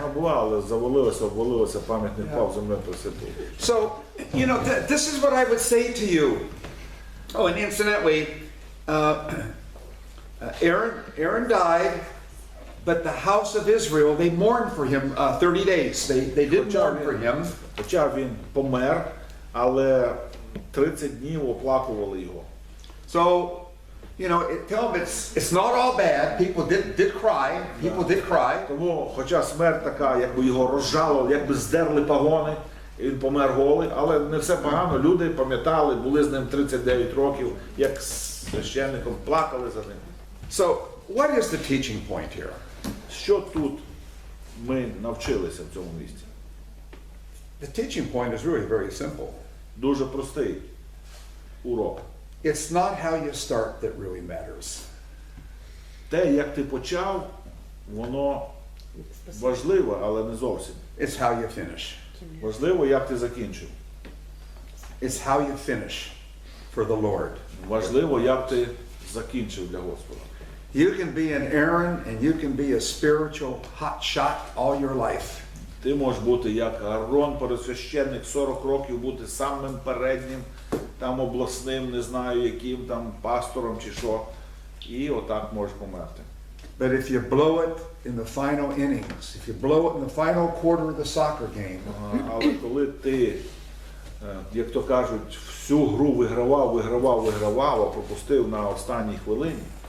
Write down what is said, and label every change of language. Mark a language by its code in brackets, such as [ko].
[uk] Вона була, але обвалилося, пам'ятник впав, земля присипала. [en] So, you know, this is what I would say to you. Oh, and incidentally, Aaron died, but the house of Israel, they mourned for him 30 days. They did mourn for him. [uk] Хоча він помер, але 30 днів оплакували його. [en] So, you know, tell them it's not all bad. People did cry. People did cry. [uk] Тому, хоча смерть така, якби його розжало, якби здерли пагони, і він помер голий, але не все погано. Люди пам'ятали, були з ним 39 років, як з священником, плакали за ним. [en] So, what is the teaching point here? [uk] Що тут ми навчилися в цьому місці? [en] The teaching point is really very simple. [uk] Дуже простий урок. [en] It's not how you start that really matters. [uk] Те, як ти почав, воно важливо, але не зовсім. [en] It's how you finish. [uk] Важливо, як ти закінчив. [en] It's how you finish for the Lord. [uk] Важливо, як ти закінчив для Господа. [en] You can be an Aaron and you can be a spiritual hot shot all your life. [uk] Ти можеш бути як Аарон, пересвященник, 40 років бути самим переднім, там обласним, не знаю яким, там пастором чи що, і отак можеш померти. [en] But if you blow it in the final innings, if you blow it in the final quarter of the soccer game, [uk] Але коли ти, як то кажуть, всю гру вигравав, а пропустив на останній хвилині,